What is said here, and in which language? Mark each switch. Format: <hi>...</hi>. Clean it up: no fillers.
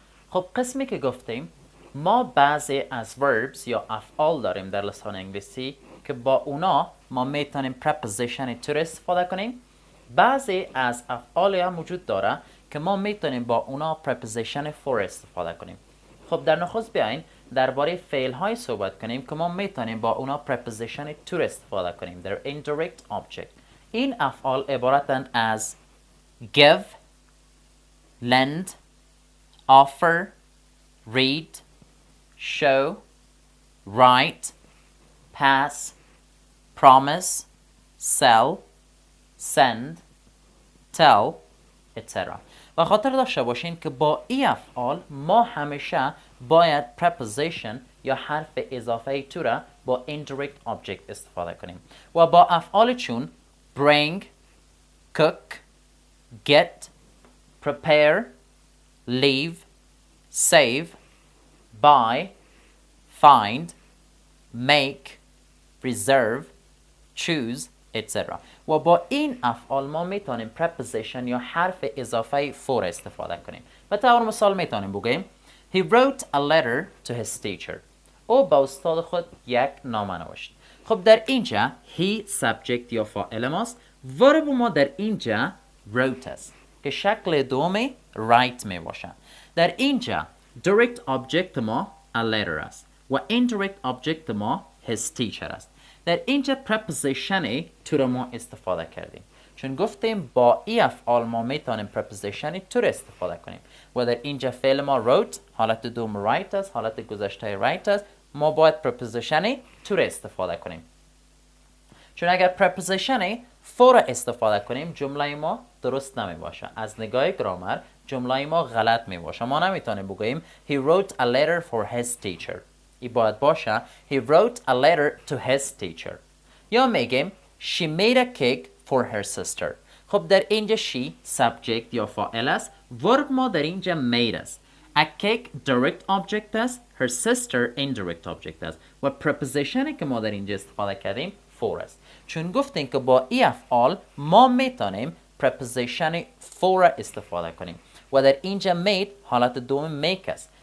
<fa>خب قسمی که گفتیم ما بعضی از verbs یا افعال داریم در لسان انگلیسی که با اونا ما میتونیم preposition to استفاده کنیم. بعضی از افعال هم وجود داره که ما میتونیم با اونا preposition for استفاده کنیم. خب در نخست بیاین درباره فعل های صحبت کنیم که ما میتونیم با اونا preposition to استفاده کنیم.</fa> <en>در indirect object.</en> <fa>این افعال عبارتند از</fa> <en>give, lend, offer, read, show, write, pass, promise, sell, send, tell, etc.</en> <fa>و خاطر داشته باشین که با این افعال ما همیشه باید preposition یا حرف اضافه to را با indirect object استفاده کنیم و با افعال چون bring, cook, get, prepare, leave, save, buy, find, make, reserve, choose, etc. و با این افعال ما میتونیم preposition یا حرف اضافه for استفاده کنیم. به طور مثال میتونیم بگیم</fa> <en>He wrote a letter to his teacher.</en> <fa>او با استاد خود یک نامه نوشت. خب در اینجا he subject یا فاعل ماست. ورب ما در اینجا wrote است که شکل دومی write می باشه. در اینجا direct object ما a letter است و indirect object ما his teacher است. در اینجا preposition to را ما استفاده کردیم چون گفتیم با ای افعال ما میتونیم preposition to را استفاده کنیم و در اینجا فعل ما wrote حالت دوم write است، حالت گذشته write است، ما باید preposition to را استفاده کنیم چون اگر preposition for را استفاده کنیم جمله ما درست نمی باشه. از نگاه گرامر جمله ما غلط می باشه. ما نمیتونیم بگوییم</fa> <en>He wrote a letter for his teacher.</en> <fa>ای باید باشه</fa> <en>He wrote a letter to his teacher.</en> <fa>یا میگیم</fa> <en>She made a cake for her sister.</en> <fa>خب در اینجا she subject یا فاعل است. ورب ما در اینجا made است.</fa> <en>A cake direct object است. Her sister indirect object است.</en> <fa>و preposition که ما در اینجا استفاده کردیم for است. چون گفتیم که با ای افعال ما میتونیم preposition for استفاده کنیم و در اینجا made حالت دوم make است.</fa>